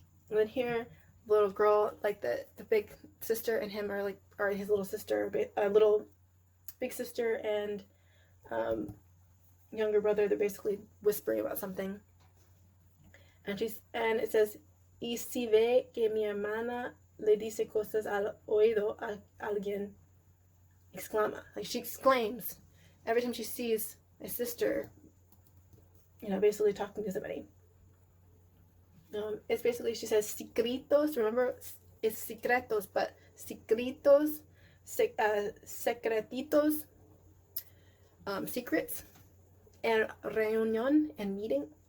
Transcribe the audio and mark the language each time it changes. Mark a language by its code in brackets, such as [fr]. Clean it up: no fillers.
[en] And then here, the little girl, like the big sister and him are his little sister, little big sister and younger brother. They're basically whispering about something. And it says, [es] Y si ve que mi hermana le dice cosas al oído a alguien, exclama. [en] Like she exclaims every time she sees my sister, basically talking to somebody. It's basically, she says secretos. Remember, it's secretos, but secretos, secretitos, secrets, and reunion and meeting.